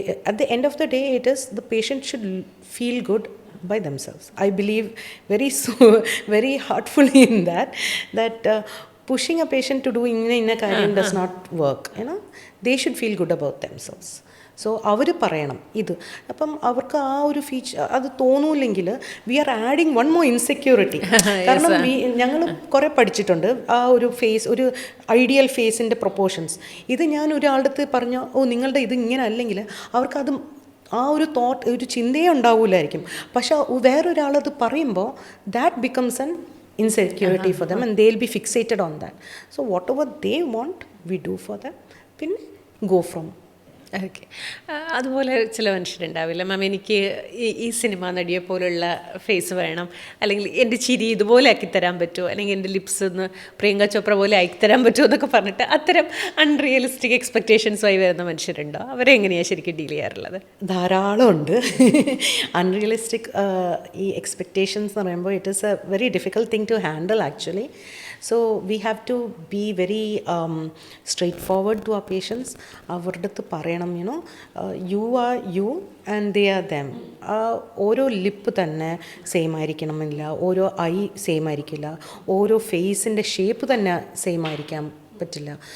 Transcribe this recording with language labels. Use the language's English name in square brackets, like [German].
[English] At the end of the day, it is the patient should feel good by themselves. I believe very heartfully in that pushing a patient to do [Malayalam] inna karyam [English] does not work, you know. They should feel good about themselves. [Malayalam] So അവർ പറയണം ഇത്. അപ്പം അവർക്ക് ആ ഒരു feature അത് തോന്നൂല്ലെങ്കിൽ [English] We are adding one more insecurity. [Malayalam] കാരണം ഞങ്ങൾ കുറേ പഠിച്ചിട്ടുണ്ട് ആ ഒരു ഫേസ്, ഒരു ഐഡിയൽ ഫേസിൻ്റെ പ്രൊപ്പോർഷൻസ്. ഇത് ഞാൻ ഒരാളുടെ അടുത്ത് പറഞ്ഞ നിങ്ങളുടെ ഇത് ഇങ്ങനെ അല്ലെങ്കിൽ അവർക്കത് ആ ഒരു ഒരു ചിന്തയേ ഉണ്ടാവില്ലായിരിക്കും. പക്ഷെ വേറൊരാളത് പറയുമ്പോൾ [English] That becomes an insecurity for them and they'll be fixated on that. So whatever they want we do for them, [Malayalam] പിന്നെ [English] go from. [Malayalam] ഓക്കെ. അതുപോലെ ചില മനുഷ്യരുണ്ടാവില്ല മാം, എനിക്ക് ഈ സിനിമ നടിയെ പോലുള്ള ഫേസ് വേണം, അല്ലെങ്കിൽ എൻ്റെ ചിരി ഇതുപോലെ ആക്കിത്തരാൻ പറ്റുമോ, അല്ലെങ്കിൽ എൻ്റെ ലിപ്സ് ഒന്ന് പ്രിയങ്ക ചോപ്ര പോലെ ആക്കിത്തരാൻ പറ്റുമോ എന്നൊക്കെ പറഞ്ഞിട്ട് അത്തരം അൺറിയലിസ്റ്റിക് എക്സ്പെക്റ്റേഷൻസുമായി വരുന്ന മനുഷ്യരുണ്ടോ? അവരെങ്ങനെയാണ് ശരിക്കും ഡീൽ ചെയ്യാറുള്ളത്? ധാരാളം ഉണ്ട്. അൺറിയലിസ്റ്റിക് ഈ എക്സ്പെക്റ്റേഷൻസ് എന്ന് പറയുമ്പോൾ [English] It is a very difficult thing to handle actually. So we have to be very straightforward to our patients. [Malayalam] അവരുടെ അടുത്ത് പറയണം, [English] You know, you are you and they are them. [Malayalam] ഓരോ ലിപ്പ് തന്നെ സെയിം ആയിരിക്കണമെന്നില്ല, ഓരോ ഐ സെയിം ആയിരിക്കില്ല, ഓരോ ഫേസിൻ്റെ ഷേപ്പ് തന്നെ സെയിം ആയിരിക്കാൻ പറ്റില്ല.